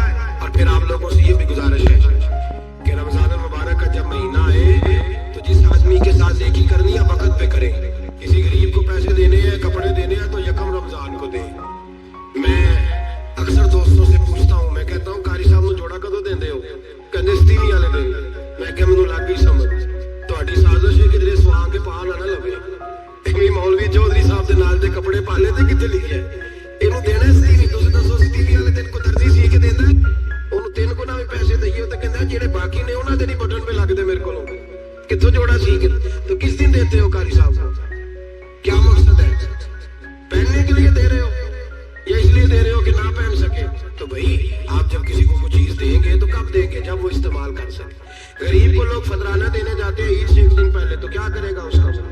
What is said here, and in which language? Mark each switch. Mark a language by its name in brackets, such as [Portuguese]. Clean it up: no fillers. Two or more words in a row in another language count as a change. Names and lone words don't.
[Urdu] اور پھر آپ لوگوں سے یہ بھی گزارش ہے کہ رمضان المبارک کا جب مہینہ آئے تو جس آدمی کے ساتھ نیکی کرنی ہے وقت پہ کریں. کسی غریب کو پیسے دینے ہیں, کپڑے دینے ہیں تو یکم رمضان کو دیں. میں اکثر دوستوں سے پوچھتا ہوں, میں کہتا ہوں [Punjabi] قاری صاحب نو جوڑا کدو دیندے ہو؟ کہندے ستیویں والے دن. میں کہ مینوں لگ گئی سمجھ, تہاڈی سازش ہے کدھر سوا کے پا نہ لوے. ایویں مولوی چودھری صاحب دے نال دے کپڑے پا لے تے کتے لکھیا ہے اینوں دینا ستیویں. تسی دسو ستیویں والے دن کو درزی سی کے دیندا اونوں 3 گنا بھی پیسے دئیے تے کہندا جڑے باقی نے انہاں دے نہیں بٹن پہ لگدے میرے کولوں. [Urdu] کتھوں جوڑا سی کے تو کس دن دیتے ہو قاری صاحب کو؟ کیا مقصد ہے؟ پہننے کے لیے دے رہے ہو یا اس لیے دے رہے ہو کہ نہ پہن سکے؟ تو بھائی آپ جب کسی کو کوئی چیز دیں گے تو کب دیں گے؟ جب وہ استعمال کر سکے. غریب کو لوگ فطرانہ دینے جاتے ہیں عید سے 1 دن پہلے, تو کیا کرے گا اس کا؟